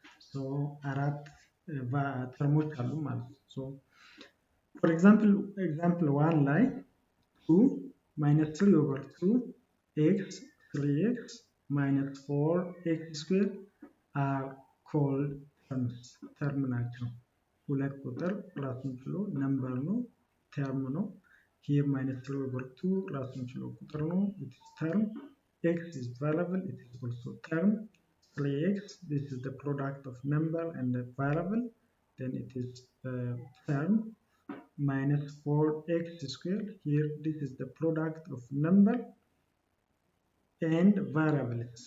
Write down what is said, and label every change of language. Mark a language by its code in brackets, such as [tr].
[en] so [am] አራት ተርሞች አሉ ማለት ነው። [en] so for example 1 [am] ላይ [en] 2 minus 3 over 2 x 3x minus 4x square are called terms. [am] term ናቸው። ሁለት ቁጥር ራሱን ችሎ ነምበር ነው ተርም ነው። [en] here minus 3 over 2 [am] ራሱን ችሎ ቁጥር ነው [en] it is term. x is variable, it is also term. 3x this is the product of number and the variable, then it is term. minus 4x square, here this is the product of number and variables.